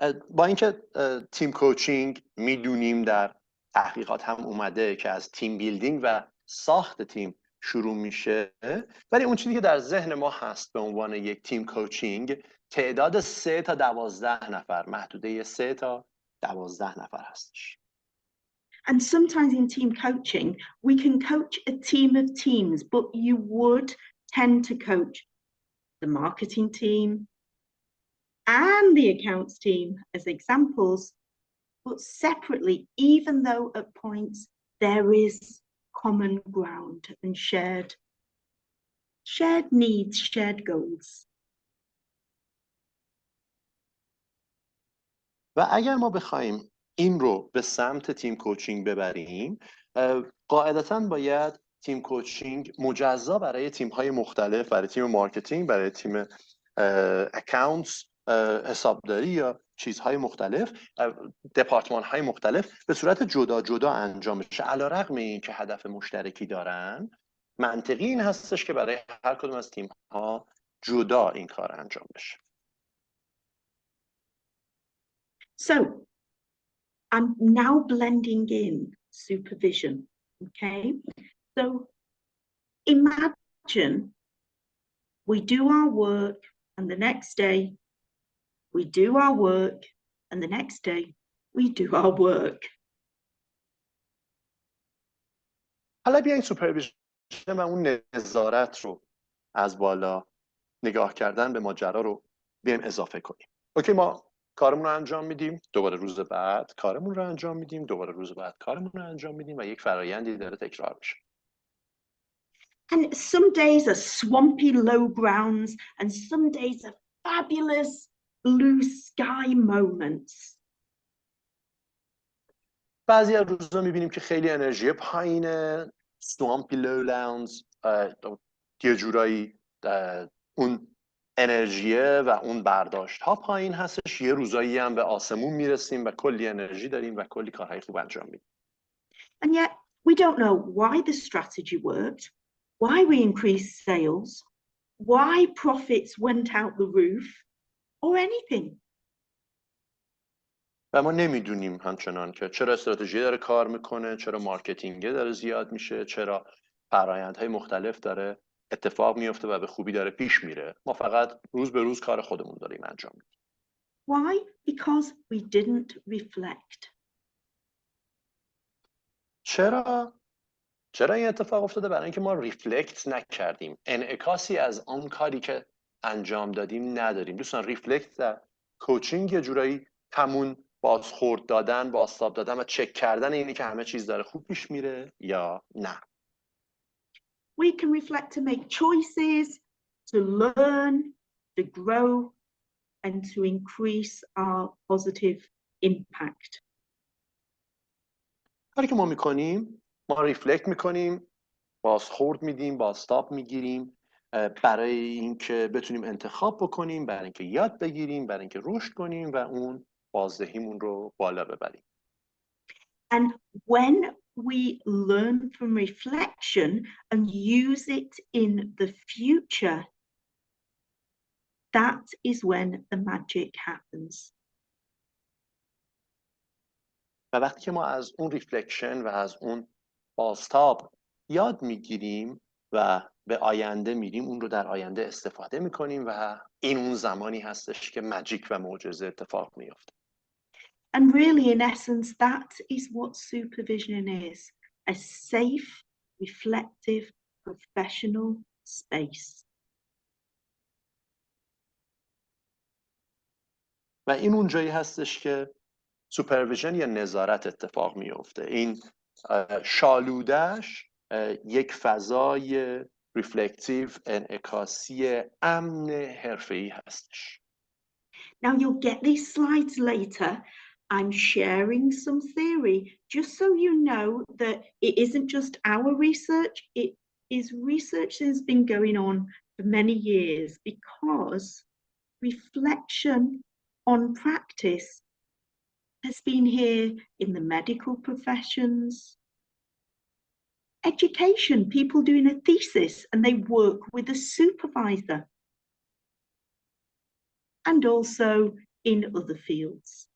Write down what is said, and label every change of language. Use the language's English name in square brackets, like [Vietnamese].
[Persian] با اینکه تیم کوچینگ میدونیم در تحقیقات هم اومده که از تیم بیلدینگ و ساخت تیم شروع میشه، ولی اون چیزی که در ذهن ما هست به عنوان یک تیم کوچینگ تعداد 3 تا 12 نفر، محدوده 3 تا 12 نفر هستش. [English] And sometimes in team coaching, we can coach a team of teams, but you would tend to coach the marketing team and the accounts team as examples, but separately, even though at points there is common ground and shared needs, shared goals. [Persian] و اگر ما بخوایم این رو به سمت تیم کوچینگ ببریم، قاعدتاً باید تیم کوچینگ مجزا برای تیم‌های مختلف، برای تیم مارکتینگ، برای تیم اکاونتس، حسابداری یا چیزهای مختلف، دپارتمان‌های مختلف به صورت جدا جدا انجام بشه. علیرغم اینکه هدف مشترکی دارن، منطقی این هستش که برای هر کدوم از تیم‌ها جدا این کار انجام بشه. [English] So I'm now blending in supervision, okay? So imagine we do our work and the next day we do our work and the next day we do our work. [Persian] حالا بیاین سوپرویژن و اون نظارت رو از بالا نگاه کردن به ماجرا رو بیایم اضافه کنیم. اوکی، ما کارمون رو انجام میدیم، دوباره روز بعد کارمون رو انجام میدیم، دوباره روز بعد کارمون رو انجام میدیم و یک فرایندی داره تکرار میشه. [English] And some days are swampy low grounds and some days are fabulous blue sky moments. [Persian] بعضی از روزا میبینیم که خیلی انرژی پایینه، [English] swampy lowlands، [Persian] یه جورایی اون انرژیه و اون برداشت ها پایین هستش. یه روزایی هم به آسمون میرسیم و کلی انرژی داریم و کلی کارهای خوب انجام میدیم. [English] And yet we don't know why the strategy worked, why we increased sales, why profits went out the roof, or anything. [Persian] و ما نمیدونیم همچنان که چرا استراتژی داره کار میکنه، چرا مارکتینگه داره زیاد میشه، چرا فرآیندهای مختلف داره اتفاق میفته و به خوبی داره پیش میره. ما فقط روز به روز کار خودمون داریم انجام میدیم. [English] Why? Because we didn't reflect. [Persian] چرا این اتفاق افتاده؟ برای اینکه ما ریفلکت نکردیم، انعکاسی از آن کاری که انجام دادیم نداریم. دوستان ریفلکت در کوچینگ یه جورایی همون بازخورد دادن، بازتاب دادن و چک کردن اینی که همه چیز داره خوب پیش میره یا نه. [English] We can reflect to make choices, to learn, to grow, and to increase our positive impact. [Persian] کاری که ما میکنیم، ما ریفلکت میکنیم، بازخورد میدیم، بازتاب میگیریم برای اینکه بتونیم انتخاب بکنیم، برای اینکه یاد بگیریم، برای اینکه رشد کنیم و اون بازدهیمون رو بالا ببریم. [English] And when we learn from reflection and use it in the future, that is when the magic happens. [Persian] و وقتی که ما از اون ریفلکشن و از اون بازتاب یاد میگیریم و به آینده میریم، اون رو در آینده استفاده میکنیم و این اون زمانی هستش که ماجیک و معجزه اتفاق میفته. [English] And really, in essence, that is what supervision is, a safe, reflective, professional space. [Persian] و این اون جایی هستش که سوپرویژن یا نظارت اتفاق میفته. این شالودهش یک فضای ریفلکتیو، انعکاسی امن حرفه‌ای هستش. [English] Now you'll get these slides later. I'm sharing some theory just so you know that it isn't just our research, it is research that has been going on for many years, because reflection on practice has been here in the medical professions, education, people doing a thesis and they work with a supervisor, and also in other fields.